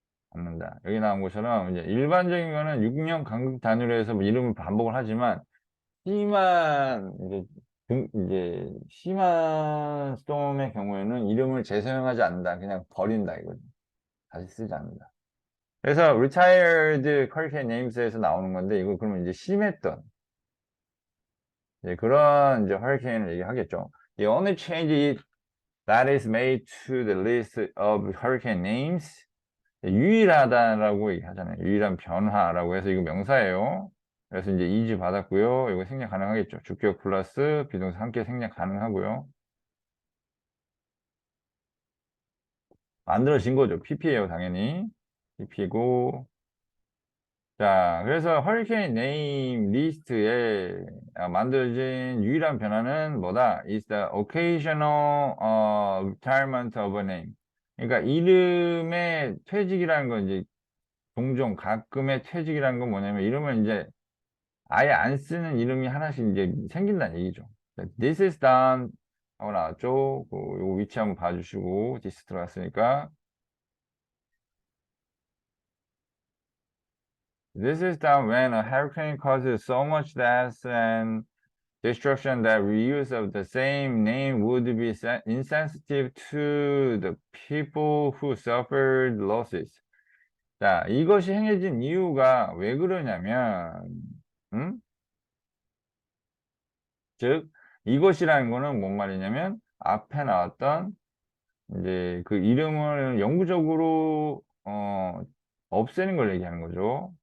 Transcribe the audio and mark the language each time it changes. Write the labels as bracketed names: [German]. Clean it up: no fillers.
[Korean] 않는다. 여기 나온 것처럼 이제 일반적인 거는 6년 간극 단위로 해서 뭐 이름을 반복을 하지만 심한 이제 심한 스톰의 경우에는 이름을 재사용하지 않는다. 그냥 버린다 이거죠. 다시 쓰지 않는다. 그래서 [English] retired hurricane names [Korean] 에서 나오는 건데 이거 그러면 이제 심했던 그런 이제 허리케인을 얘기하겠죠. [English] The only change that is made to the list of hurricane names [Korean] 유일하다라고 얘기하잖아요. 유일한 변화라고 해서 이거 명사예요. 그래서 이제 이지 받았고요. 이거 생략 가능하겠죠. 주격 플러스 비동사 함께 생략 가능하고요. 만들어진 거죠. PP예요, 당연히. PP고 자, 그래서 허리케인 네임 리스트에 만들어진 유일한 변화는 뭐다? [English] Is the occasional retirement of a name. [Korean] 그러니까 이름의 퇴직이라는 건 이제 종종 가끔의 퇴직이라는 건 뭐냐면 이름을 이제 아예 안 쓰는 이름이 하나씩 이제 생긴다는 얘기죠. [English] This is done [Korean] 하고 나왔죠. 요거 위치 한번 봐주시고 [English] this [Korean] 들어갔으니까 [English] This is done when a hurricane causes so much death and destruction that reuse of the same name would be insensitive to the people who suffered losses. [Korean] 자, 이것이 행해진 이유가 왜 그러냐면, 음? 즉, 이것이라는 거는 뭔 말이냐면, 앞에 나왔던 이제 그 이름을 영구적으로 없애는 걸 얘기하는 거죠.